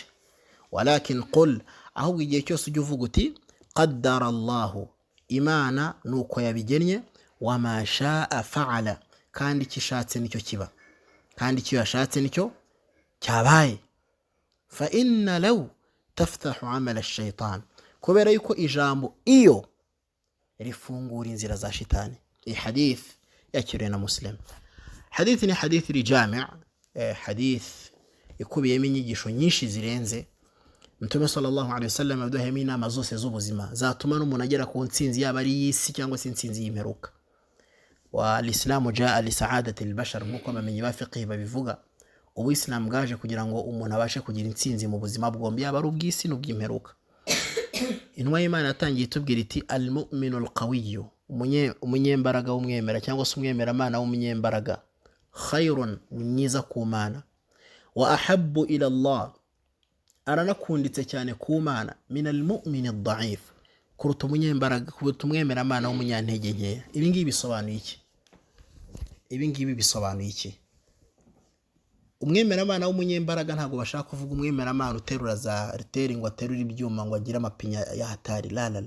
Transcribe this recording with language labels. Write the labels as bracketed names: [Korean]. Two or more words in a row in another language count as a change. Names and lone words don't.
[Arabic] ولكن قل, [Kinyarwanda] ahubwo igihe cyose ujye uvuga uti [Arabic] قدر الله, [Kinyarwanda] Imana nuko yabigennye, [Arabic] وما شاء فعل, [Kinyarwanda] kandi kishatse nicyo kiba, kandi icyo yashatse nicyo cyabaye. [Arabic] فإن لو تفتح عمل الشيطان, [Kinyarwanda] kubera yuko ijambo iyo rifungura inzira za shitani. Iyi hadith yakiriwe na Muslim. Hadith ni hadith rijami', hadith ikubiyemo inyigisho nyinshi zirenze. Mtume [Arabic] صلى الله عليه وسلم [Kinyarwanda] yaduhemo inama zose z'ubuzima zatuma n'umuntu agera ku ntsinzi, yaba ari y'isi cyangwa se intsinzi y'imperuka. [Arabic] والإسلام جاء لسعادة البشر, [Kinyarwanda] nkuko abamenyi ba fiqh babivuga. Ubuyisilamu bwaje kugira ngo umuntu abashe kugira intsinzi mu buzima bwombi, yaba ari ubw'isi n'ubw'imperuka. Intumwa y'Imana yatangiye itubwira iti [Arabic] المؤمن القوي, [Kinyarwanda] umunyembaraga w'umwemera cyangwa se umwemera Imana w'umunyembaraga, khayrun, ni mwiza ku Mana, [Arabic] وأحب إلى الله, [Kinyarwanda] aranakunditse cyane ku Mana, [Arabic] من المؤمن الضعيف, [Kinyarwanda] kuruta umunyembaraga, kuruta umwemera Imana w'umunyantege nkeya. Ibi ngibi bisobanuye iki? Ibi ngibi bisobanuye iki? Umwemera Imana w'umunyembaraga ntabwo bashaka kuvuga umwemera Imana uterura za riteri ngo aterura ibyuma ngo agire amapinya ya hatari, la la la.